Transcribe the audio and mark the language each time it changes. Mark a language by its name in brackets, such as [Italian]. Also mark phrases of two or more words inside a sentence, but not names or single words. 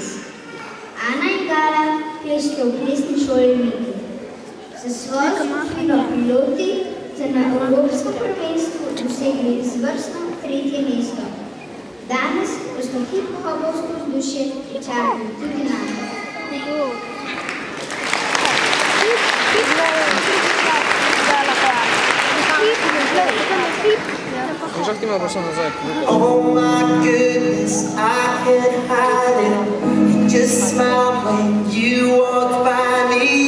[Slovenian] Ana in Gala pleške v plesni šoli Miki. Za svojo skupino piloti so na evropskem prvenstvu dosegli izvrstno 3. mesto. Danes boste hip-hopovsko vzdušje pričakali tudi nami. [English] Oh my goodness, I can't hide it. You just smile when you walk by me.